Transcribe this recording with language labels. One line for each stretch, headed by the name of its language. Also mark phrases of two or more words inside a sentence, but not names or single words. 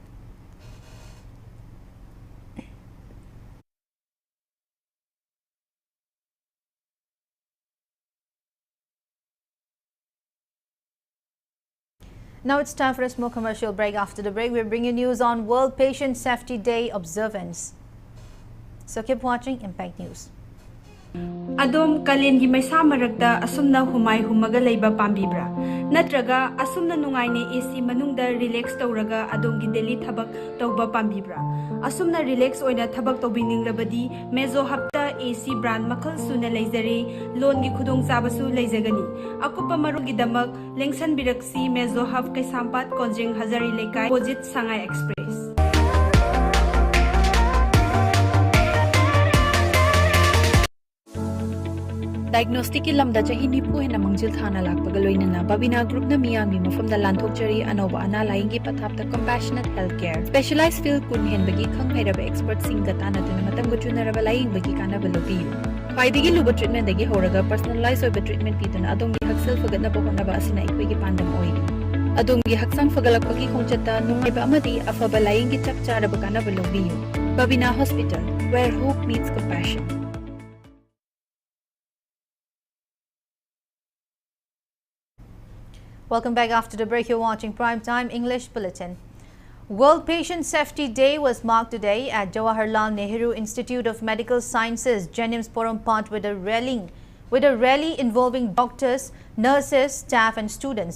English: Now it's time for a small commercial break. After the break, we'll bring you news on World Patient Safety Day observance. So keep watching Impact News.
Manipuri: Adom kalengi maisa maragda asumna humay humaga layba pambibra. Natraga asumna nungay ni AC manungda relax tawraga adom gideli thabak tawba pambibra. Asumna relax oina thabak tawbining labadi mezo hapta
English: AC brand
Manipuri: makal suna layzare loan gi khudong sabasu layzagani. Akupa marugi damak lengsan biraksi mezo hap kay sampat konjeng Hazari Lekay Opposite Sangay Express. Diagnostic ki lamda chahi nipu hena mangjil thana lakpaga loinana BABINA group na miyami mafamda lanthokchari anoba ana laingi pathapta
English: compassionate healthcare specialized field
Manipuri: kun hen bagi khang hairaba expert sing ga tana tuna matam go chunaraba laing bagi kana balobiyu ꯈ꯭ꯋꯥꯏꯗꯒꯤ ꯂꯨꯕ ꯇ꯭ꯔꯤꯠꯃꯦꯟꯗꯒꯤ ꯍꯧꯔꯒ ꯄꯔꯁꯣꯅꯦꯂꯥꯏꯖ ꯑꯣꯏꯕ ꯇ꯭ꯔꯤꯠꯃꯦꯟ ꯄꯤꯗꯨꯅ ꯑꯗꯣꯝꯒꯤ ꯍꯛꯁꯦꯜ ꯐꯒꯠꯅꯕ ꯍꯣꯠꯅꯕ ꯑꯁꯤꯅ ꯑꯩꯈꯣꯏꯒꯤ ꯄꯥꯟꯗꯝ ꯑꯣꯏ ꯑꯗꯣꯝꯒꯤ ꯍꯛꯆꯥꯡ ꯐꯒꯠꯂꯛꯄꯒꯤ ꯈꯣꯡꯆꯠꯇ ꯅꯨꯡꯉꯥꯏꯕ ꯑꯃꯗꯤ ꯑꯐꯕ ꯂꯥꯌꯦꯡꯒꯤ ꯆꯞ ꯆꯥꯔꯕ ꯀꯥꯟꯅꯕ ꯂꯧꯕꯤꯌꯨ BABINA Hospital,
English: where hope meets compassion. Welcome back after the break. You're watching Primetime English Bulletin. World Patient Safety Day was marked today at Jawaharlal Nehru Institute of Medical Sciences, Jenims Porompat, with a rally involving doctors, nurses, staff and students.